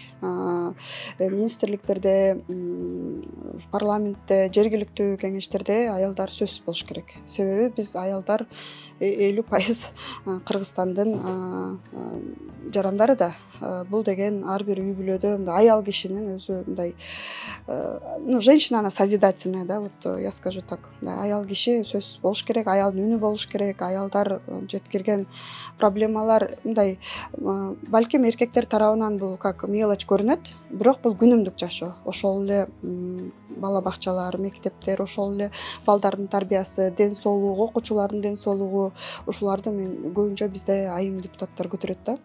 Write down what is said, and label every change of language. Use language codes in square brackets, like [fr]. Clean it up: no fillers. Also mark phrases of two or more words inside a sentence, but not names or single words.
[ky] Министрликтерде, парламентте, жергиликтүү кеңештерде аялдар сөзсүз болуш керек. Себеби биз аялдар 50% Кыргызстандын жарандары да. Бул деген ар бир үй бүлөдө мындай аял кишинин өзү мындай, [ru] ну, женщина она созидательная, да, вот я скажу так. [ky] Аял киши сөзсүз болуш керек, аялдын үнү болуш керек. Аялдар жеткирген проблемалар мындай, балким эркектер тарабынан бул [ru] как мелочь [ky] көрүнөт, бирок бул күнүмдүк жашоо. Ошол эле бала бакчалар, мектептер, ошол эле балдардын тарбиясы, ден соолугу, окуучулардын ден соолугу, ушуларды мен көбүнчө бизде айым депутаттар көтөрөт да.